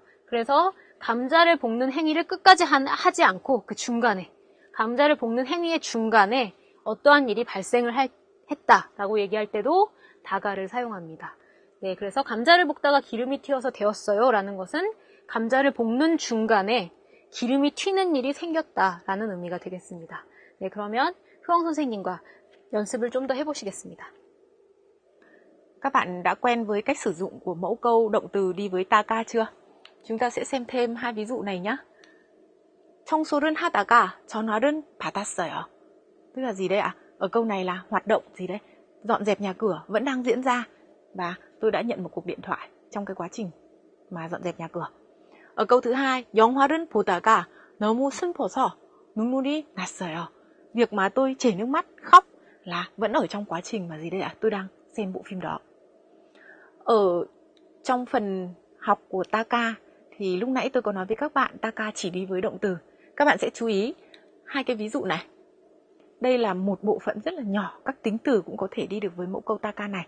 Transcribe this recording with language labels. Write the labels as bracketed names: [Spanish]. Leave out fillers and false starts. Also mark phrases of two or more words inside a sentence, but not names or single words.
[Korean] 그래서 감자를 볶는 행위를 끝까지 하지 않고 그 중간에 감자를 볶는 행위의 중간에 어떠한 일이 발생을 했다라고 얘기할 때도 다가를 사용합니다. 네, 그래서 감자를 볶다가 기름이 튀어서 데웠어요 라는 것은 감자를 볶는 중간에 기름이 튀는 일이 생겼다라는 의미가 되겠습니다. 네, 그러면 효영 선생님과 연습을 좀 더 해보시겠습니다. [Vietnamese] Các bạn đã quen với cách sử dụng của mẫu câu động từ đi với taka chưa? Chúng ta sẽ xem thêm hai ví dụ này nhé. [Korean] 청소를 하다가 전화를 받았어요. [Vietnamese] Tức là gì đây ạ? Ở câu này là hoạt động gì đấy? Dọn dẹp nhà cửa vẫn đang diễn ra và tôi đã nhận một cuộc điện thoại trong cái quá trình mà dọn dẹp nhà cửa. Ở câu thứ hai, [Korean] 영화를 보다가 너무 슬퍼서 눈물이 났어요. [Vietnamese] Việc mà tôi chảy nước mắt khóc là vẫn ở trong quá trình mà gì đây ạ? Tôi đang xem bộ phim đó. Ở trong phần học của taka thì lúc nãy tôi có nói với các bạn taka chỉ đi với động từ. Các bạn sẽ chú ý hai cái ví dụ này. Đây là một bộ phận rất là nhỏ, các tính từ cũng có thể đi được với mẫu câu taka này.